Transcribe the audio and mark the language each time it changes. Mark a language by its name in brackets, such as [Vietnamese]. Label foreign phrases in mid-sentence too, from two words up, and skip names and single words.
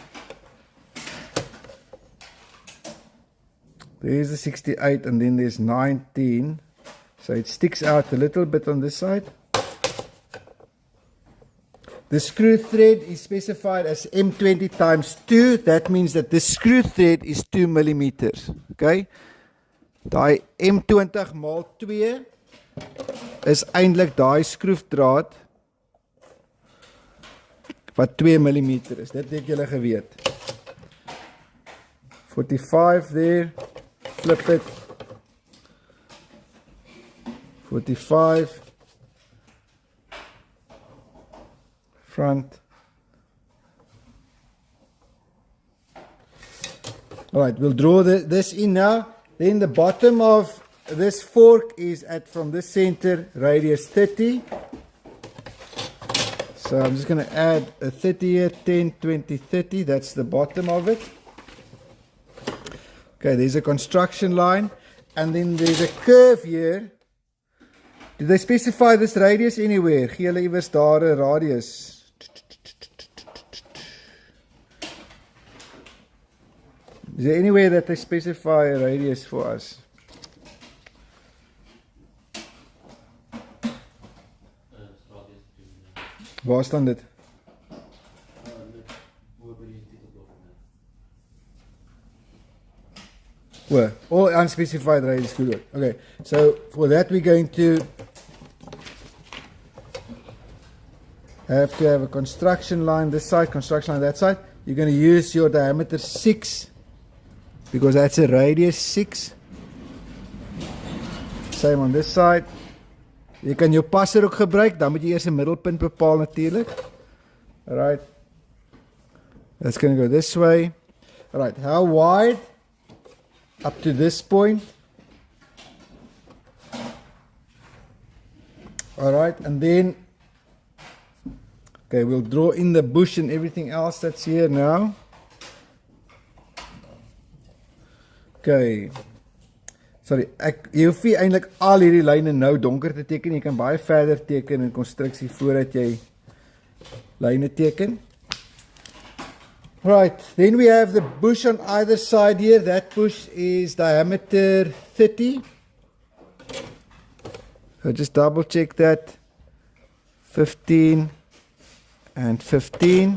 [English] There's the 68 and then there's 19. So it sticks out a little bit on this side. The screw thread is specified as M20 times 2. That means that the screw thread is 2 millimeters. [Afrikaans] Okay, die M20 maal 2 is eintlik daai skroefdraad wat 2 mm is. Dit het julle geweet. 45 [English] there, flip it. 45 front. Alright, we'll draw this in now. Then the bottom of this fork is at from this center radius 30. So I'm just going to add a 30 here, 10, 20, 30. That's the bottom of it. Okay, there's a construction line. And then there's a curve here. Did they specify this radius anywhere? [Afrikaans] Gee hulle iewers daar 'n radius. [English] Is there anywhere that they specify a radius for us? [Afrikaans] Waar staan dit? [English] Well, all unspecified radius could work. Okay, so for that we're going to have a construction line this side, construction line that side. You're going to use your diameter 6 because that's a radius 6. Same on this side. [Afrikaans] Jy kan jou passer ook gebruik, dan moet jy eers 'n middelpunt bepaal natuurlik. [English] Alright. That's going to go this way. Alright, how wide? Up to this point. Alright, and then okay, we'll draw in the bush and everything else that's here now. Okay. So sorry, [Afrikaans] jy hoef nie eintlik al hierdie lyne nou donker te teken, jy kan baie verder teken in konstruksie voordat jy lyne teken. [English] Right, then we have the bush on either side here. That bush is diameter 30. So just double check that. 15 and 15.